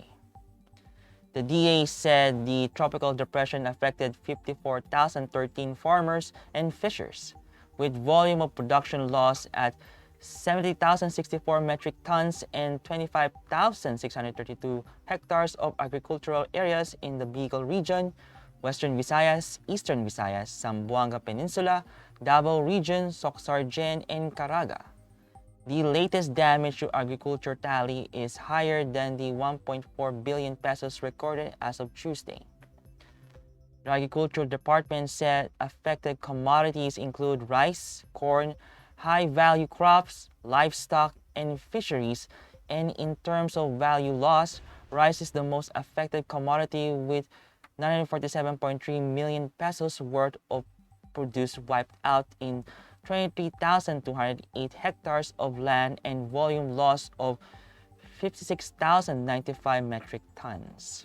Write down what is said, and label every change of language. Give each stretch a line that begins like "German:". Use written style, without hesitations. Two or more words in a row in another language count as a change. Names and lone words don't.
English: The DA said the tropical depression affected 54,013 farmers and fishers, with volume of production loss at 70,064 metric tons and 25,632 hectares of agricultural areas in the Bicol region, Western Visayas, Eastern Visayas, Zamboanga Peninsula, Davao Region, Soc-Sargen, and Caraga. The latest damage to agriculture tally is higher than the 1.4 billion pesos recorded as of Tuesday. The Agriculture Department said affected commodities include rice, corn, high-value crops, livestock, and fisheries, and in terms of value loss, rice is the most affected commodity with 947.3 million pesos worth of produce wiped out in 23,208 hectares of land and volume loss of 56,095 metric tons.